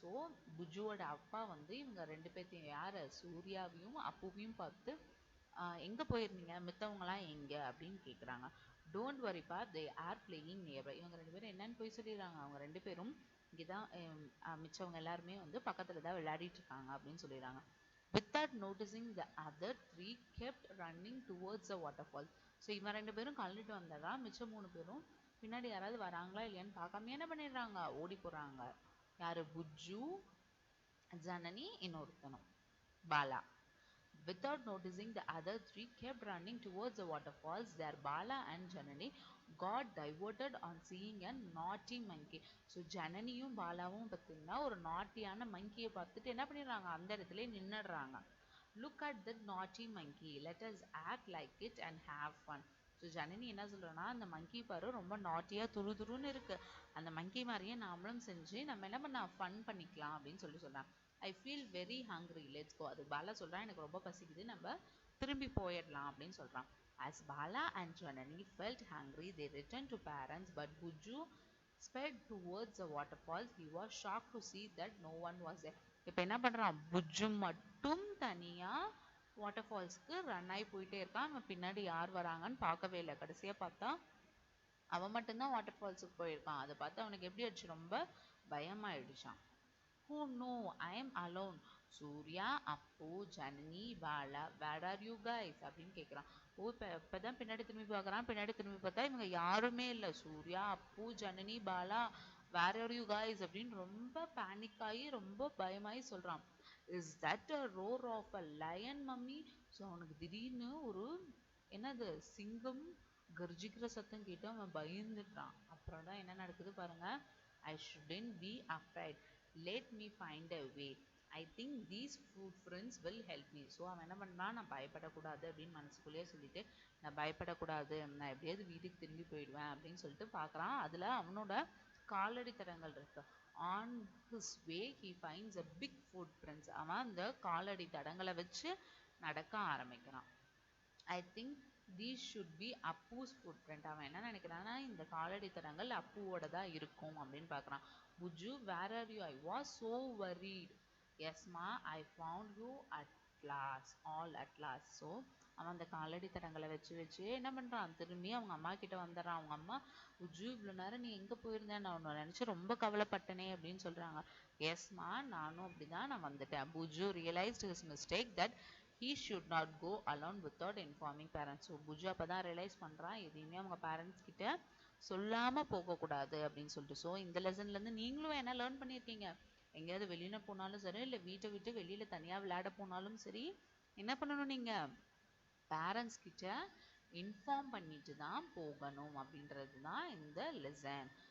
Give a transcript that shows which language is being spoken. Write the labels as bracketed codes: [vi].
[ta] So புஜுவோட அப்பா வந்து இவங்க ரெண்டு பேர்த்தையும் யார், சூர்யாவையும் அப்புவையும் பார்த்து எங்கே போயிருந்தீங்க, மித்தவங்களாம் எங்கே அப்படின்னு கேட்குறாங்க. [en] Don't வரிப்பா, they are playing nearby. [ta] இவங்க ரெண்டு பேரும் என்னன்னு போய் சொல்லிடுறாங்க, அவங்க ரெண்டு பேரும் இங்கே தான் மிச்சவங்க எல்லாருமே வந்து பக்கத்தில் தான் விளையாடிட்டு இருக்காங்க அப்படின்னு சொல்லிடுறாங்க. [en] Without noticing, the other three kept running towards the waterfall. [ta] So இவன் ரெண்டு பேரும் கழுந்துட்டு வந்துடுறான், மிச்சம் மூணு பேரும் பின்னாடி யாராவது வராங்களா இல்லையான்னு பார்க்காம என்ன பண்ணிடுறாங்க, ஓடி போகிறாங்க. யார், புஜ்ஜு, Janani, இன்னொருத்தனும் Bala. [en] Without noticing, the other three kept running towards the waterfalls. There Bala and Janani got diverted on seeing a naughty monkey. [ta] So ஜனனியும் பாலாவும் பார்த்தீங்கன்னா ஒரு நாட்டியான மங்கியை பார்த்துட்டு என்ன பண்ணிடுறாங்க, அந்த இடத்துல நின்னுடுறாங்க. [en] Look at that naughty monkey. Let us act like it and have fun. [ta] So Janani என்ன சொல்றேன்னா, அந்த மங்கி பாரு ரொம்ப நாட்டியா துருதுருன்னு இருக்கு, அந்த மங்கி மாதிரியே நாமளும் செஞ்சு நம்ம என்ன பண்ண ஃபன் பண்ணிக்கலாம் அப்படின்னு சொல்றாங்க. [en] I feel very hungry. Let's go. [ta] அது பாலா சொல்றான், எனக்கு ரொம்ப பசிக்குது, நம்ம திரும்பி போயிடலாம் அப்படின்னு சொல்றான். [en] As Bala and Janani felt hungry, they returned to parents, but Buju sped towards the waterfalls. He was shocked to see that no one was there. [ta] இப்போ என்ன பண்றான், புஜ்ஜு மட்டும் தனியா வாட்டர்ஃபால்ஸ்க்கு ரன் ஆகி போயிட்டே இருக்கான். அவன் பின்னாடி யார் வராங்கன்னு பார்க்கவே இல்லை. கடைசியா பார்த்தா அவன் மட்டும்தான் வாட்டர்ஃபால்ஸுக்கு போயிருக்கான். அதை பார்த்து அவனுக்கு எப்படி ஆயிடுச்சு, ரொம்ப பயமாயிடுச்சான். [en] Oh no, I am alone. Surya, Appu, Janani, Bala, where are you guys? [ta] அப்படின்னு கேட்குறான். இப்பதான் பின்னாடி திரும்பி பார்க்குறான். பின்னாடி திரும்பி பார்த்தா இவங்க யாருமே இல்லை. சூர்யா, அப்பு, Janani, Bala, [en] where are you guys [ta] அப்படின்னு ரொம்ப பேனிக் ஆகி ரொம்ப பயமாகி சொல்றான். [en] Is that a roar of a lion mummy? [ta] So அவனுக்கு திடீர்னு ஒரு என்னது சிங்கம் கர்ஜிக்கிற சத்தம் கேட்டு அவன் பயந்துட்டான். அப்புறம் தான் என்ன நடக்குது பாருங்க. [en] I shouldn't be afraid. Let me find a way. I think these footprints will help me. [ta] So அவன் என்ன பண்ணான், நான் பயப்படக்கூடாது அப்படின்னு மனசுக்குள்ளேயே சொல்லிட்டு, நான் பயப்படக்கூடாது, நான் எப்படியாவது வீட்டுக்கு திரும்பி போயிடுவேன் அப்படின்னு சொல்லிட்டு பார்க்குறான். அதில் அவனோட காலடி தடங்கள் இருக்கு. [en] On his way he finds a big footprints. [ta] அவன் அந்த காலடி தடங்களை வச்சு நடக்க ஆரம்பிக்கிறான். [en] I think these should be Appu's footprint. [ta] அவன் என்ன நினைக்கிறான்னா, இந்த காலடி தடங்கள் அப்புவோட தான் இருக்கும் அப்படின்னு பார்க்குறான். [en] Puju, where are you? I was so worried. Yes ma, I found you at last, all at last. [ta] So அவன் அந்த காலடி தடங்களை வச்சு என்ன பண்றான், திரும்பி அவங்க அம்மா கிட்ட வந்துடுறான். அவங்க அம்மா, புஜு இவ்வளோ நேரம் நீ எங்க போயிருந்தேன், நான் உன்னை நினைச்சு ரொம்ப கவலைப்பட்டனே அப்படின்னு சொல்றாங்க. எஸ்மா, நானும் அப்படிதான், நான் வந்துட்டேன். [en] Puju realized his mistake that he should not go alone without informing parents. [ta] So புஜு அப்பதான் ரியலைஸ் பண்றான், எதையுமே அவங்க பேரண்ட்ஸ் கிட்ட சொல்லாம போகக்கூடாது அப்படின்னு சொல்லிட்டு. ஸோ இந்த லெசன்ல இருந்து நீங்களும் என்ன லேர்ன் பண்ணியிருக்கீங்க, எங்கேயாவது வெளியில போனாலும் சரி, இல்லை வீட்டை விட்டு வெளியில தனியா விளையாட போனாலும் சரி, என்ன பண்ணணும், நீங்க பேரண்ட்ஸ் கிட்ட இன்ஃபார்ம் பண்ணிட்டு தான் போகணும் அப்படின்றது தான் இந்த லெசன்.